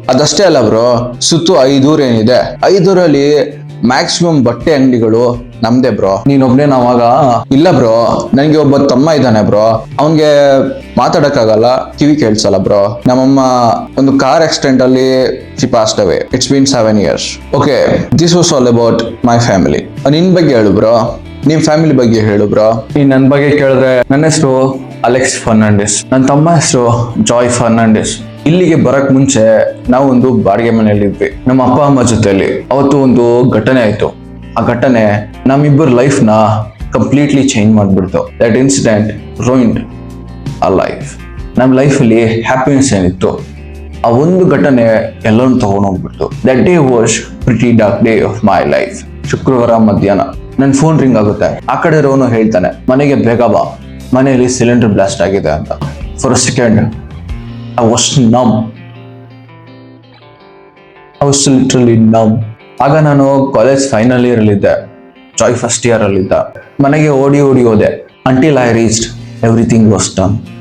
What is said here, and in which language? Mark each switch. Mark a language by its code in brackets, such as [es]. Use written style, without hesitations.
[kn] ಅದಷ್ಟೇ ಅಲ್ಲ ಬ್ರೋ, ಸುತ್ತು 5 ಊರ್ ಏನಿದೆ, 5 ಊರಲ್ಲಿ ಮ್ಯಾಕ್ಸಿಮಮ್ ಬಟ್ಟೆ ಅಂಗಡಿಗಳು ನಮ್ದೇ ಬ್ರೋ. ನೀನೊಬ್ನೇ ನಾವಾಗ? ಇಲ್ಲ ಬ್ರೋ, ನನ್ಗೆ ಒಬ್ಬ ತಮ್ಮ ಇದ್ದಾನೆ ಬ್ರೋ. ಅವನ್ಗೆ ಮಾತಾಡಕ್ಕಾಗಲ್ಲ, ಕಿವಿ ಕೇಳಿಸಲ್ಲ ಬ್ರೋ. ನಮ್ಮಮ್ಮ ಒಂದು ಕಾರ್ ಆಕ್ಸಿಡೆಂಟ್ ಅಲ್ಲಿ [en] she passed away. It's been 7 years. Okay, this was all about my family. [kn] ನಿನ್ ಬಗ್ಗೆ ಹೇಳು ಬ್ರೋ, ನಿಮ್ ಫ್ಯಾಮಿಲಿ ಬಗ್ಗೆ ಹೇಳು ಬ್ರೋ. ನೀನ್ ನನ್ ಬಗ್ಗೆ ಕೇಳಿದ್ರೆ, ನನ್ನ ಹೆಸರು ಅಲೆಕ್ಸ್ ಫರ್ನಾಂಡಿಸ್, ನನ್ನ ತಮ್ಮ ಹೆಸರು ಜಾಯ್ ಫರ್ನಾಂಡಿಸ್. ಇಲ್ಲಿಗೆ ಬರಕ್ ಮುಂಚೆ ನಾವು ಒಂದು ಬಾಡಿಗೆ ಮನೆಯಲ್ಲಿ ಇದ್ವಿ ನಮ್ಮ ಅಪ್ಪ ಅಮ್ಮ ಜೊತೆಲಿ. ಅವತ್ತು ಒಂದು ಘಟನೆ ಆಯ್ತು. ಆ ಘಟನೆ ನಮ್ಮಿಬ್ಬರ ಲೈಫ್ ನ completely change ಮಾಡ್ಬಿಡ್ತು. [en] That incident ruined our life. [kn] ನಮ್ಮ ಲೈಫಲ್ಲಿ ಹ್ಯಾಪಿನೆಸ್ ಏನಿತ್ತು, ಆ ಒಂದು ಘಟನೆ ಎಲ್ಲರೂ ತಗೊಂಡೋಗ್ಬಿಡ್ತು. [en] That day was pretty dark day of my life. [kn] ಶುಕ್ರವಾರ ಮಧ್ಯಾಹ್ನ ನನ್ನ ಫೋನ್ ರಿಂಗ್ ಆಗುತ್ತೆ. ಆ ಕಡೆ ಇರೋನು ಹೇಳ್ತಾನೆ, ಮನೆಗೆ ಬೇಗ ಬಾ, ಮನೆಯಲ್ಲಿ ಸಿಲಿಂಡರ್ ಬ್ಲಾಸ್ಟ್ ಆಗಿದೆ ಅಂತ. [en] For a second I was numb. I was literally numb. [kn] ಆಗ ನಾನು college final year ಅಲ್ಲಿದ್ದೆ, Joy first year ಅಲ್ಲಿದ್ದ. ಮನೆಗೆ ಓಡಿ ಹೋದೆ. [en] Until I reached, everything was done.